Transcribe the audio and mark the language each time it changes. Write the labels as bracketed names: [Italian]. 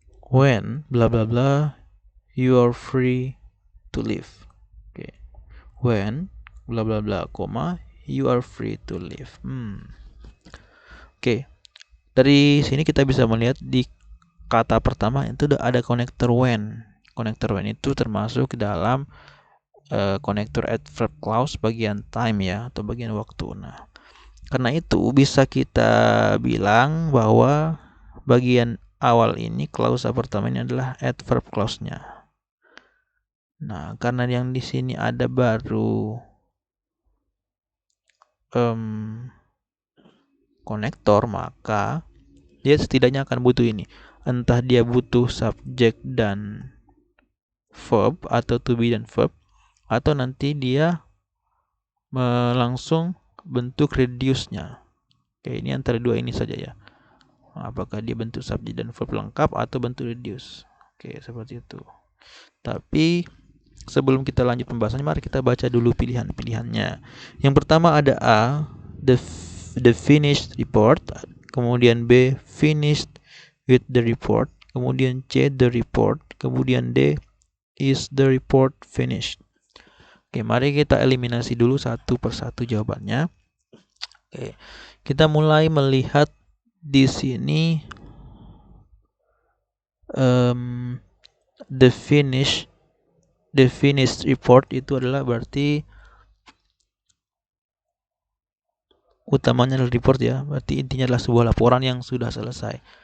[English] When bla bla bla you are free to live. Oke. When bla bla bla, you are free to live. Oke. [Indonesian] Dari sini kita bisa melihat di kata pertama itu ada konektor when. Konektor when itu termasuk dalam konektor adverb clause bagian time ya, atau bagian waktu. Nah, karena itu bisa kita bilang bahwa bagian awal ini, klausa pertama ini adalah adverb clause-nya. Nah, karena yang di sini ada baru konektor, maka dia setidaknya akan butuh ini. Entah dia butuh subjek dan verb atau to be dan verb, atau nanti dia langsung bentuk reduce-nya. Oke, ini antara dua ini saja ya. Apakah dia bentuk subjek dan verb lengkap atau bentuk reduce. Oke, seperti itu. Tapi sebelum kita lanjut pembahasannya, mari kita baca dulu pilihan-pilihannya. Yang pertama ada A, [English] the finished report. [Indonesian] Kemudian B, [English] finished with the report. Kemudian C, the report. Kemudian D, is the report finished. [Indonesian] Oke, mari kita eliminasi dulu satu persatu jawabannya. Oke, kita mulai melihat di sini the finished report itu adalah berarti utamanya adalah report ya, berarti intinya adalah sebuah laporan yang sudah selesai.